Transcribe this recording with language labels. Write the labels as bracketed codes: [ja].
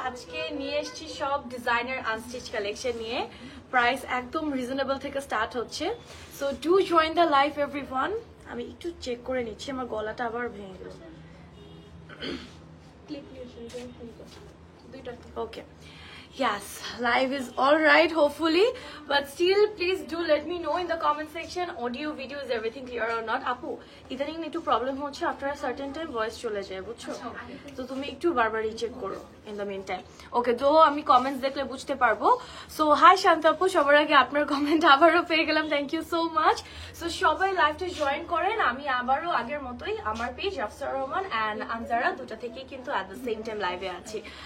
[bn] আজকে নিয়ে এসেছি সব ডিজাইনার আনস্টিচ কালেকশন নিয়ে। প্রাইস একদম রিজনেবল থেকে স্টার্ট হচ্ছে। [en] So do join the live everyone. [bn] আমি একটু চেক করে নিচ্ছি, আমার গলাটা আবার ভেঙে গেল। [en] Okay, yes, live is all right hopefully, but still please do let me know in the comment section audio video is everything clear or not. [bn] Apu, ইদানিং একটু প্রবলেম হচ্ছে, [en] after a certain time [bn] voice চলে যায়, বুঝছো? তো তুমি একটু বারবার রিচেক করো [en] in the meantime. [bn] ওকে, তো আমি কমেন্টস দেখলে বুঝতে পারবো। সো হাই শান্ত আপু, সবার আগে আপনার কমেন্ট আবারও পেয়ে গেলাম, [en] Thank you so much. [bn] So সবাই লাইভটা জয়েন করেন। আমি আবারও আগের মতোই আমার পেজ আফসার রহমান অ্যান্ড আনজারা দুটা থেকেই কিন্তু [en] at the same time [bn] লাইভে আছি।